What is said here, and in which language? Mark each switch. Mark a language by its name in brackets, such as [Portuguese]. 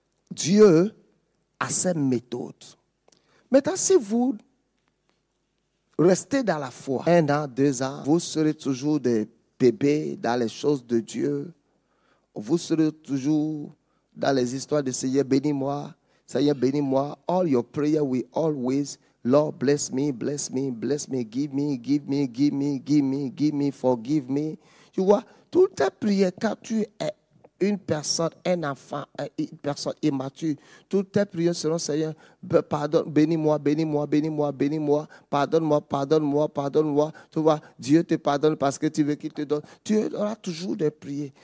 [French] Dieu a ses méthodes. Maintenant, si vous restez dans la foi, 1 an, 2 ans, vous serez toujours des bébés dans les choses de Dieu. Vous serez toujours dans les histoires de Seigneur, bénis-moi, Seigneur, bénis-moi. [English] All your prayer will always, Lord, bless me, bless me, bless me, give me, give me, give me, give me, give me, forgive me. [French] Tu vois, toutes tes prières, quand tu es une personne, un enfant, une personne immature, toutes tes prières seront, Seigneur, pardonne, bénis-moi, bénis-moi, bénis-moi, bénis-moi, pardonne-moi, pardonne-moi, pardonne-moi. Tu vois, Dieu te pardonne parce que tu veux qu'il te donne. Tu auras toujours des prières.